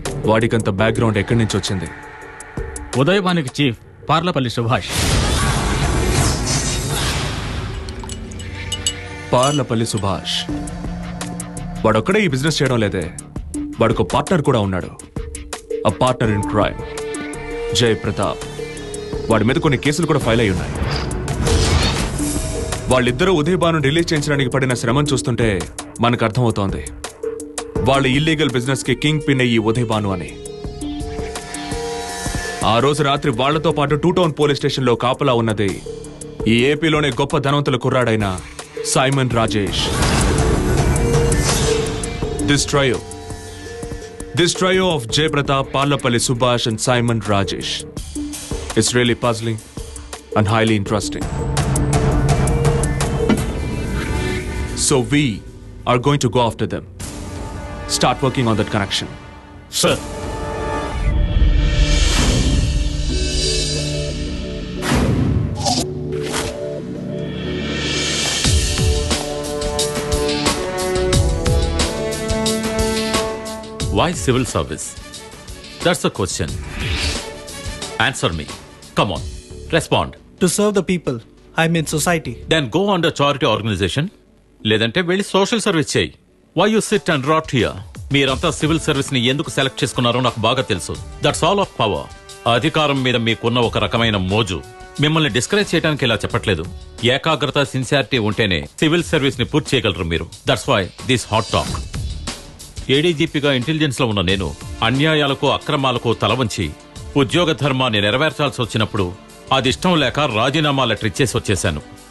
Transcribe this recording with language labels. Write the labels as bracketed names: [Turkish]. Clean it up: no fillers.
[Telugu] వాడికంత background ఎక్కడి నుంచి వచ్చింది? ఉదయ్ భానుకి చీఫ్ పార్లపల్లి సుభాష్. పార్లపల్లి సుభాష్ వాడొక్కడే ఈ బిజినెస్ చేయడం లేదే, వాడికి పార్ట్నర్ కూడా ఉన్నాడు. [English] A partner in crime, Jai Pratap. [Telugu] వాడి మీద కొన్ని కేసులు కూడా ఫైల్ అయి ఉన్నాయి. వాళ్ళిద్దరూ ఉదయ్ భాను రిలీజ్ చేయించడానికి పడిన శ్రమం చూస్తుంటే మనకు అర్థమవుతోంది వాళ్ళ ఇల్లీగల్ బిజినెస్ కి కింగ్ పిన్ ఈ ఉదయ్ భాను అని. ఆ రోజు రాత్రి వాళ్లతో పాటు 2 టౌన్ పోలీస్ స్టేషన్ లో కాపలా ఉన్నది ఈ ఏపీలోనే గొప్ప ధనవంతుల కుర్రాడైన Simon Rajesh. [English] This trio of Jay Pratap, Parlapalli Subhash and Simon Rajesh is really puzzling and highly interesting. So we, are going to go after them. Start working on that connection. Sir. Why civil service? That's the question. Answer me. Come on. Respond. To serve the people. I mean society. Then go under charity organization. [Telugu] లేదంటే వెళ్ళి social service చేయి. [English] Why you sit and rot here? [Telugu] మీరంతా civil service ని ఎందుకు select చేసుకున్నారో నాకు బాగా తెలుసు. [English] That's all of power. [Telugu] అధికారం మీద మీకున్న ఒక రకమైన మోజు. మిమ్మల్ని డిస్కరేజ్ చేయడానికి ఇలా చెప్పట్లేదు. ఏకాగ్రత సిన్సియారిటీ ఉంటేనే సివిల్ సర్వీస్ ని పూర్తి చేయగలరు మీరు. [English] That's why this hot talk. [Telugu] ఏడీజీపీగా intelligence లో ఉన్న నేను అన్యాయాలకు అక్రమాలకు తలవంచి ఉద్యోగ ధర్మాన్ని నెరవేర్చాల్సి వచ్చినప్పుడు అది ఇష్టం లేక రాజీనామా లెటర్ ఇచ్చేసి వచ్చేశాను.